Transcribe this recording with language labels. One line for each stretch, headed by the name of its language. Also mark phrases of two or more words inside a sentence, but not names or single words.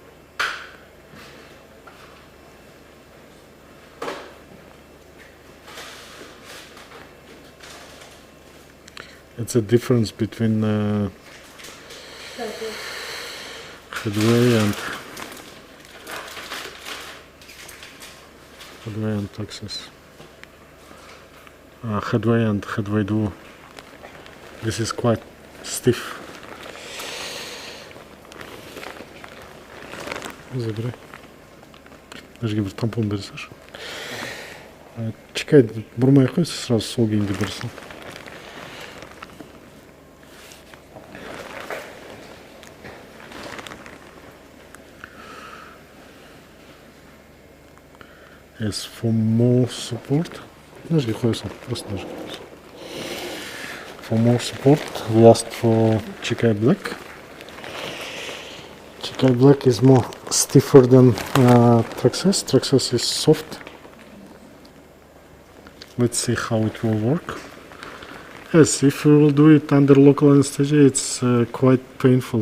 English: It's a difference between headway and Texas. Headway and headway duo. This is quite stiff.
Russian: Забирай.
Kazakh: Даже бір тампон бере салшы. Чекай, бұрмай ақ қой, сразу сол күйінде бере сал.
English: Yes, for more support.
Kazakh: Ножки қоя сал, просто ножки қоя сал.
English: For more support, we asked for Chikai Black. Chikai Black is more stiffer than Traxxas. Traxxas is soft. Let's see how it will work. Yes, if you will do it under local anesthesia, it's quite painful.